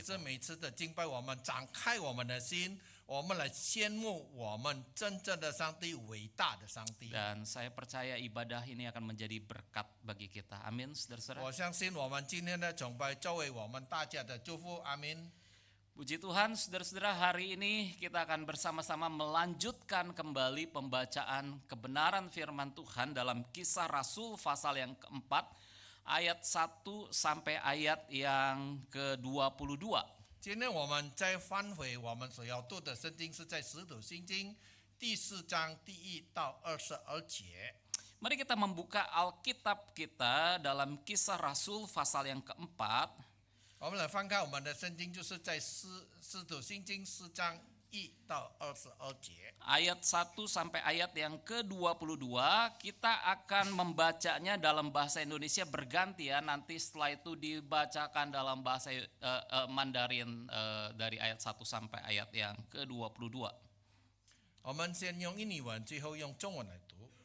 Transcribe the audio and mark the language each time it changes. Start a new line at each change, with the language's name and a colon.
Chinese: 这每次的敬拜，我们展开我们的心，我们来羡慕我们真正的上帝，伟大的上帝。
Indonesian: Dan saya percaya ibadah ini akan menjadi berkat bagi kita. Amin, saudara-saudara.
Chinese: 我相信我们今天的崇拜作为我们大家的祝福，阿门。
Indonesian: Puji Tuhan, saudara-saudara, hari ini kita akan bersama-sama melanjutkan kembali pembacaan kebenaran firman Tuhan dalam Kisah Rasul pasal yang keempat, ayat 1 sampai ayat yang ke-22.
Chinese: 今天我们再翻回我们所要读的圣经，是在《使徒信经》第4章第1到22节。
Indonesian: Mari kita membuka Alkitab kita dalam Kisah Rasul pasal yang keempat.
Chinese: 我们来翻开我们的圣经，就是在使徒信经4章1到22节。
Indonesian: Ayat 1 sampai ayat yang ke-22, kita akan membacanya dalam bahasa Indonesia bergantian, nanti setelah itu dibacakan dalam bahasa Mandarin dari ayat 1 sampai ayat yang ke-22.
Chinese: 我们先用印尼文，最后用中文来读。